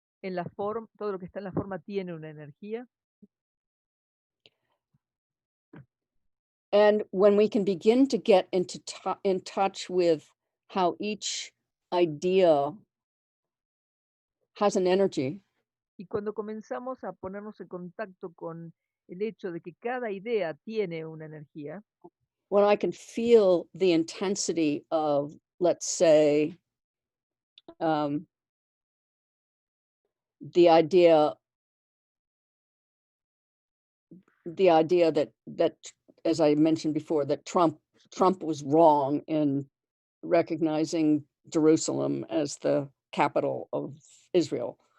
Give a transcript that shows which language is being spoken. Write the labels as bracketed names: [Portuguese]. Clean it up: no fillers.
[Spanish] en la forma, todo lo que está en la forma tiene una energía. [English] And when we can begin to get in touch with how each idea has an energy. [Spanish] Y cuando comenzamos a ponernos en contacto con el hecho de que cada idea tiene una energía, [English] When I can feel the intensity of, let's say, um, the idea that, as I mentioned before, that Trump was wrong in recognizing Jerusalem as the capital of Israel.